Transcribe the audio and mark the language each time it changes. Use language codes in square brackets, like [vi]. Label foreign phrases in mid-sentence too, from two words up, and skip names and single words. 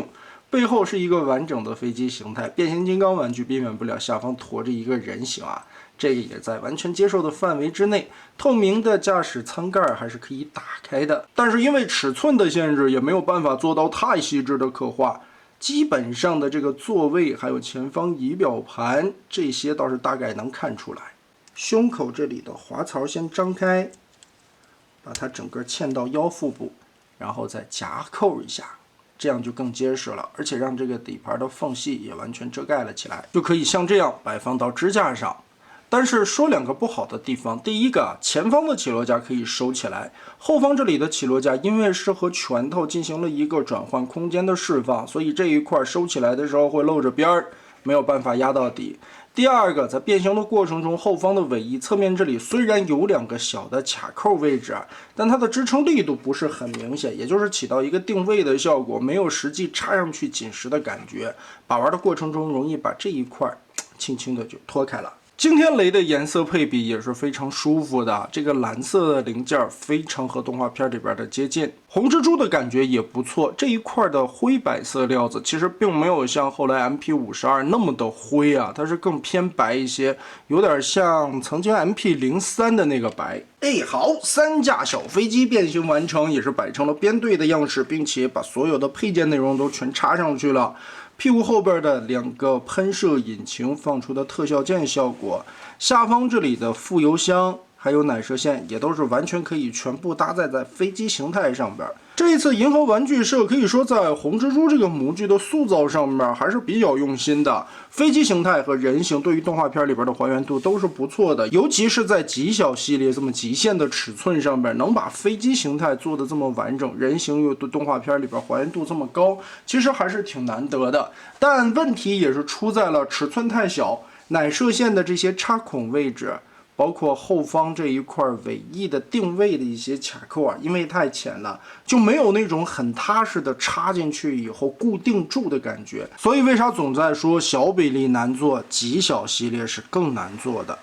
[zh] 背後是一個完整的飛機形態，變形金剛玩具避免不了下方馱着一個人形啊，這個也在完全接受的範圍之內。透明的駕駛艙蓋還是可以打開的，但是因為尺寸的限制，也沒有辦法做到太細緻的刻畫。基本上的這個座位還有前方儀表盤這些倒是大概能看出來。胸口这里的滑槽先张开，把它整个嵌到腰腹部，然后再夹扣一下，这样就更结实了，而且让这个底盘的缝隙也完全遮盖了起来，就可以像这样摆放到支架上。但是说两个不好的地方，第一个，前方的起落架可以收起来，后方这里的起落架因为是和拳头进行了一个转换空间的釋放，所以這一塊收起來的時候會露着邊兒，沒有辦法壓到底。第二個，在變形的過程中，後方的尾翼側面這裡雖然有兩個小的卡扣位置，但它的支撐力度不是很明顯，也就是起到一個定位的效果，沒有實際插上去緊實的感覺。把玩的過程中容易把這一塊輕輕的就脫開了。今天雷的顏色配比也是非常舒服的，這個藍色的零件非常和動畫片裡邊的接近，紅蜘蛛的感覺也不錯。這一塊的灰白色料子其實並沒有像後來 MP52 那麼的灰啊，它是更偏白一些，有點像曾經 MP03 的那個白。好，3架小飛機變形完成，也是擺成了編隊的樣式，並且把所有的配件內容都全插上去了。屁股後邊的2個噴射引擎放出的特效件效果，下方這裡的副油箱還有奶射線也都是完全可以全部搭載在飛機形態上邊。這一次銀河玩具社可以說在紅蜘蛛這個模具的塑造上面還是比較用心的，飛機形態和人形對於動畫片裡邊的還原度都是不錯的，尤其是在極小系列這麼極限的尺寸上面，能把飛機形態做得這麼完整，人形又對動畫片裡邊還原度這麼高，其實還是挺難得的。但問題也是出在了尺寸太小，奶射線的這些插孔位置，包括後方這一塊尾翼的定位的一些卡扣啊，因為太淺了，就沒有那種很踏實的插進去以後固定住的感覺。所以為啥總在說小比例難做，極小系列是更難做的？